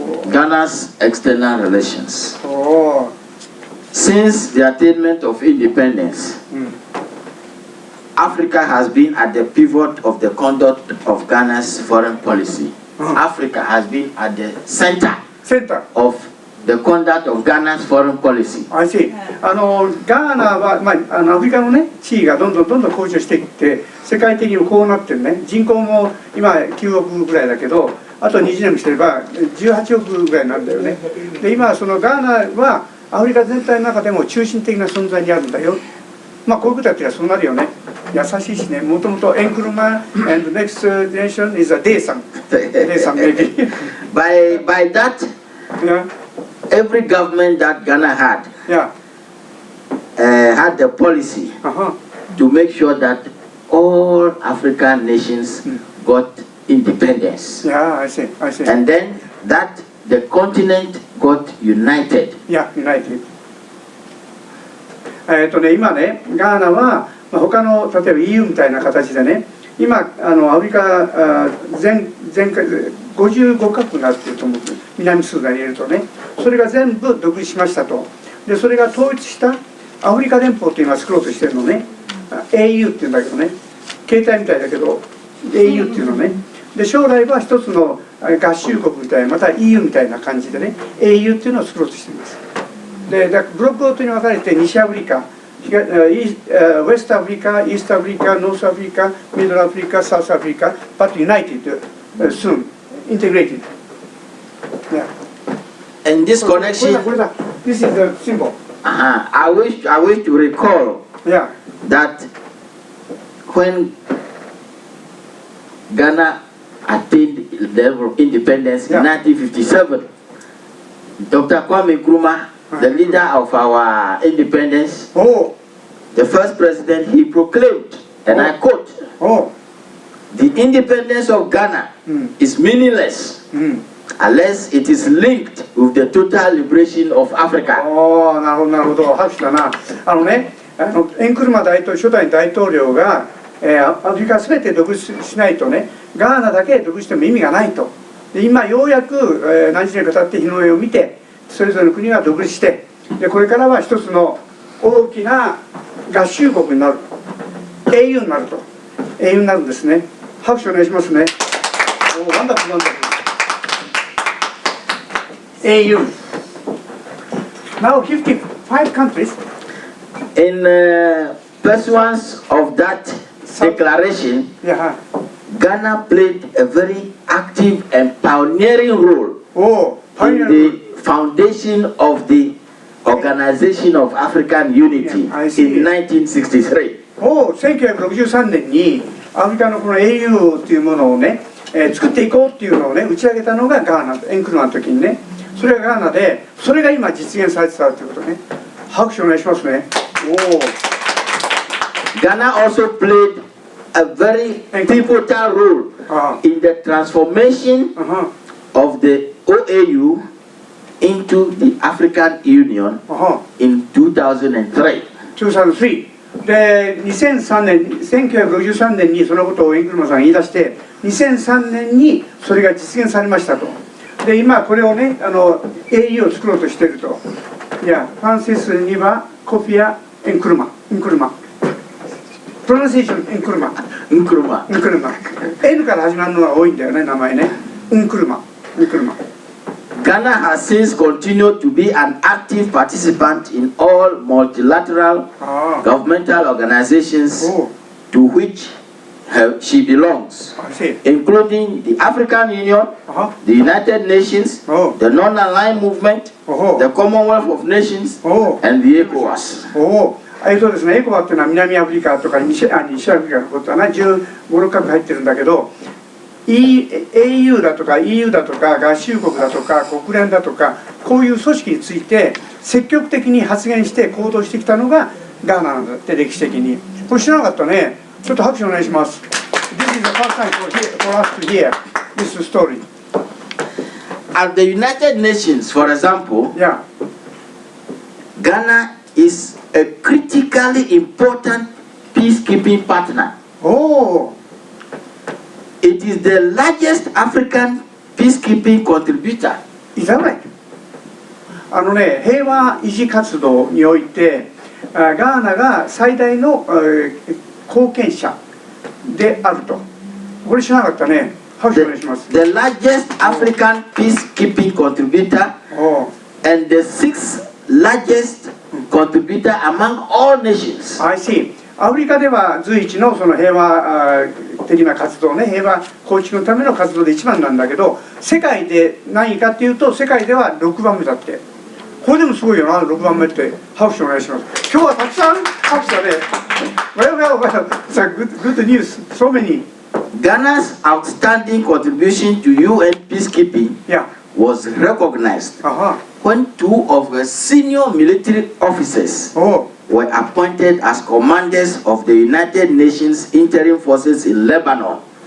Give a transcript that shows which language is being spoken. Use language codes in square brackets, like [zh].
[en] Ghana's external relations. Since the attainment of independence, Africa has been at the pivot of the conduct of Ghana's foreign policy. Africa has been at the center of the conduct of Ghana's foreign policy. I see. [ja] ガーナは、アフリカのね、地位がどんどん向上していって、世界的にもこうなってるね。人口も今9億ぐらいだけど、あと20年もしてれば18億ぐらいになるんだよね。で、今そのガーナはアフリカ全体の中でも中心的な存在にあるんだよ。こういうことやってりゃそうなるよね。優しいしね。もともと [en] エンクルマン and next generation is a デイさん。デイさん maybe. By that, every government that Ghana had had the policy to make sure that all African nations got independence. Yeah, I see. And then that the continent got united. Yeah, united. [ja] 今ね、ガーナは、他の例えば EU みたいな形でね、今アフリカ全55カ国になっていると思うんです。南スーダンに入れるとね、それが全部独立しましたと。でそれが統一したアフリカ連邦っていうのは作ろうとしてるのね。 AU っていうんだけどね、携帯みたいだけど AU っていうのね。で将来は一つの合衆国みたいな、また EU みたいな感じでね、AU っていうのを作ろうとしています。でブロックごとに分かれて西アフリカ、ウェストアフリカ、イーストアフリカ、ノースアフリカ、ミドルアフリカ、サウスアフリカ、 [en] but united soon, integrated. Yeah. And this connection, this is the symbol. I wish to recall that when Ghana attained the level of independence in 1957, Dr. Kwame Nkrumah, the leader of our independence, the first president, he proclaimed, and I quote, "The independence of Ghana is meaningless unless it is linked with the total liberation of Africa." [ja] なるほど、拍手だな。エンクルマ初代大統領が、アフリカすべて独立しないとね、ガーナだけ独立しても意味がないと。で今ようやく、何十年か経って日の目を見て、それぞれの国が独立して、でこれからは一つの大きな合衆国になる、英雄になると、英雄になるんですね。拍手お願いしますね。 [en] ワンダフルワンダフル。 [ja] 英雄。 [en] Now 55 countries. In pursuance of that declaration, Ghana played a very active and pioneering role in the foundation of the Organization of African Unity in 1963. [ja] 1963年にアフリカのこの AU というものをね、作っていこうっていうのをね打ち上げたのがガーナ、エンクルマの時にね、それがガーナで、それが今実現されてたということね。拍手お願いしますね。 [en] Ghana also played a very pivotal role in the transformation of the OAU into the African Union in 2003. [ja] で、1953年にそのことをエンクルマさんが言い出して、2003年にそれが実現されましたと。で、今これをね、AU を作ろうとしていると。いや、フランシスにはコフィア・エンクルマ。プロナンシエーション、エンクルマ。N から始まるのが多いんだよね、名前ね。エンクルマ。 [en] Ghana has since continued to be an active participant in all multilateral governmental organizations to which she belongs, including the African Union, the United Nations, the Non-Aligned Movement, the Commonwealth of Nations, and the ECOWAS. [ja] そうですね、エコワっていうのは南アフリカとか西アフリカのことはな、15、6カ国入ってるんだけど、AU だとか EU だとか合衆国だとか国連だとか、こういう組織について積極的に発言して行動してきたのがガーナなんだって、歴史的に。これ知らなかったね。ちょっと拍手お願いします。 [en] This is the first time for us to hear this story. At the United Nations, for example, Ghana is a critically important peacekeeping partner. It is the largest African peacekeeping contributor. Is that right? [ja] 平和維持活動において、ガーナが最大の貢献者であると。これ知らなかったね。拍手お願いします。 [en] The largest African peacekeeping contributor and the sixth largest contributor among all nations. I see. [ja] アフリカでは随一のその平和的な活動ね、平和構築のための活動で一番なんだけど、世界で何位かっていうと、世界では6番目だって。これでもすごいよな、6番目って。拍手お願いします。今日はたくさん拍手だね。 [en] Well, it's a good news. So many. Ghana's outstanding contribution to UN peacekeeping was recognized when two of the senior military officers were appointed as commanders of the United Nations interim forces in Lebanon.